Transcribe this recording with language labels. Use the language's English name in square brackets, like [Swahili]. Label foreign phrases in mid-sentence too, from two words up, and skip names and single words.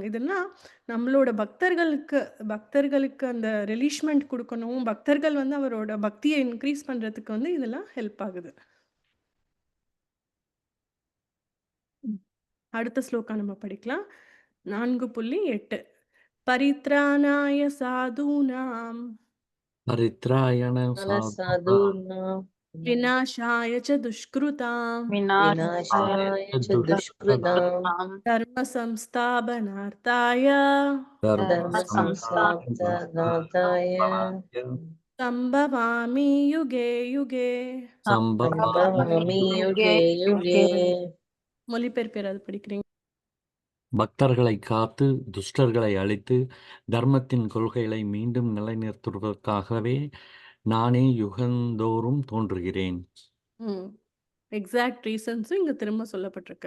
[Tamil] இதெல்லாம் நம்மளோட பக்தர்களுக்கு அந்த ரிலீஷ்மெண்ட் கொடுக்கணும், பக்தர்கள் வந்து அவரோட பக்தியை இன்க்ரீஸ் பண்ணுறதுக்கு வந்து இதெல்லாம் ஹெல்ப் ஆகுது. அடுத்த ஸ்லோகா நம்ம படிக்கலாம். [Sanskrit] 4.8 परित्राणाय साधूनाम् परित्रायण साधूनां विनाशाय च दुष्कृताम् विनाशाय विनाशाय च दुष्कृताम् दुष्कृताम् धर्म संस्थापनार्थाय धर्म धर्म संस्थापनार्थाय संभवामि युगे युगे. संभवामि युगे युगे. [Tamil] மொழிபெயர்ப்பு யாராவது படிக்கிறீங்க? பக்தர்களை காத்து துஷ்டர்களை அழித்து தர்மத்தின் கொள்கைகளை மீண்டும் நிலைநிறுத்துவதற்காகவே நானே யுகந்தோறும் தோன்றுகிறேன். [English] exact reasons [Tamil] இங்க திரும்ப சொல்லப்பட்டிருக்கு.